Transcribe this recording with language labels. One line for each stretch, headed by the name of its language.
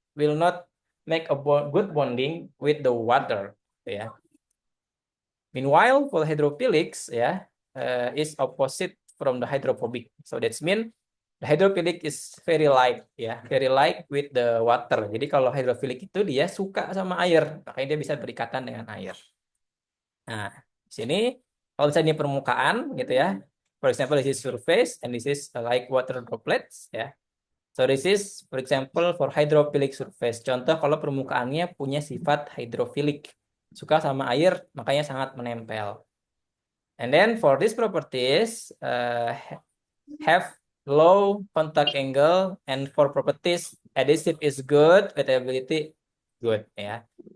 English: Will not make a good bonding with the water
Indonesian: gitu ya.
English: Meanwhile for hydrophilics ya is opposite from the hydrophobic. So that's mean the hydrophilic is very light ya, very light with the water.
Indonesian: Jadi kalau hydrophilic itu dia suka sama air, makanya dia bisa berikatan dengan air. Nah, di sini kalau misalnya ini permukaan gitu ya.
English: For example, this is surface and this is like water droplets ya. So this is for example for hydrophilic surface.
Indonesian: Contoh kalau permukaannya punya sifat hydrophilic, suka sama air, makanya sangat menempel.
English: And then for these properties have low contact angle, and for properties adhesive is good, wettability good ya.